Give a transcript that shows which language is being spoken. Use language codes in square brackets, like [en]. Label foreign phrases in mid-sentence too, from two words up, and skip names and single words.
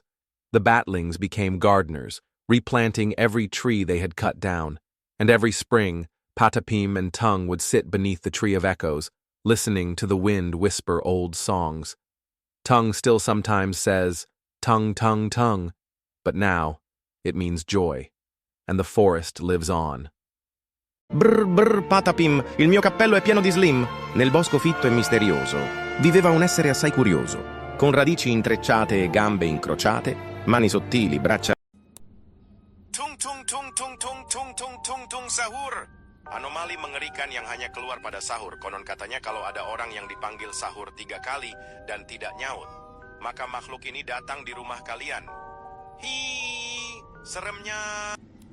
[en] The batlings became gardeners, replanting every tree they had cut down, and every spring, Patapim and Tongue would sit beneath the tree of echoes, listening to the wind whisper old songs. Tongue still sometimes says, Tung-Tung-Tung, but now it means joy, and the forest lives on. [it] Brr brr Patapim, il mio cappello è pieno di slim. Nel bosco fitto e misterioso viveva un essere assai curioso, con radici intrecciate e gambe incrociate, mani sottili, braccia. [id] Tung-Tung-Tung-Tung Sahur. Anomali mengerikan yang hanya keluar pada sahur. Konon katanya kalau ada orang yang dipanggil sahur 3 kali dan tidak nyaut, maka makhluk ini datang di rumah kalian. Hi, seremnya.